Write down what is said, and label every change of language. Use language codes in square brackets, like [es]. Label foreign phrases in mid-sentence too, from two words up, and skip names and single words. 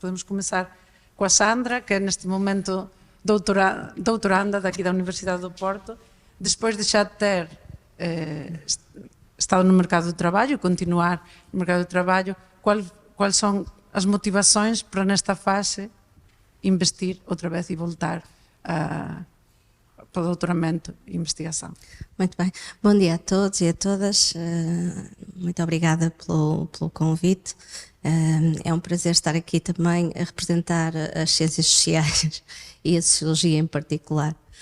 [gl] Podemos comezar coa Sandra, que é neste momento doutoranda daqui da Universidade do Porto, despois de xa ter estado no mercado do traballo e continuar no mercado do traballo, quais son as motivacións para nesta fase investir outra vez e voltar para o doutoramento e investigação. [pt] Muito bem. Bom dia a todos e a todas. Muito obrigada pelo convite. É um prazer estar aqui também a representar as ciências sociais e a sociologia em particular.